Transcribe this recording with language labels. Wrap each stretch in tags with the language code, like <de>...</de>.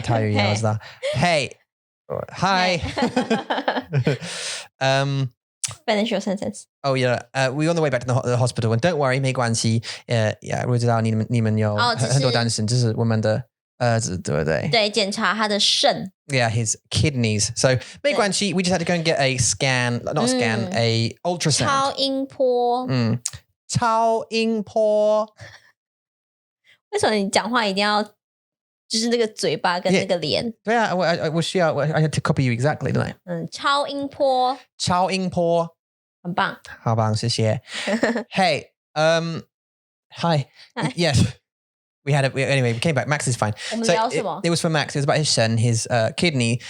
<en>台语 I was that. Hey, hi. Finish your sentence. Oh yeah, we were on the way back to the hospital, and don't worry,</en> <zh>没关系。</zh> <en>Yeah,</en> <zh>我知道你们有很多担心，这是我们的儿子，对不对？对，检查他的肾。</zh> <en>Yeah, his kidneys. So</en> <zh>没关系</zh> <en>we just had to go and get a scan, not scan, a ultrasound.</en> <zh>超音波。超音波。为什么你讲话一定要就是那个嘴巴跟那个脸？对啊，我需要</zh> <en>I had to copy you exactly, don't I?</en> <zh>超音波。超音波。很棒。好棒，谢谢。</zh> <en>Hey, hi. Yes. Anyway, we came back. Max is fine.</en> <zh>我们聊什么？</zh> <en>It was for Max. It was about his son, his kidney.</en>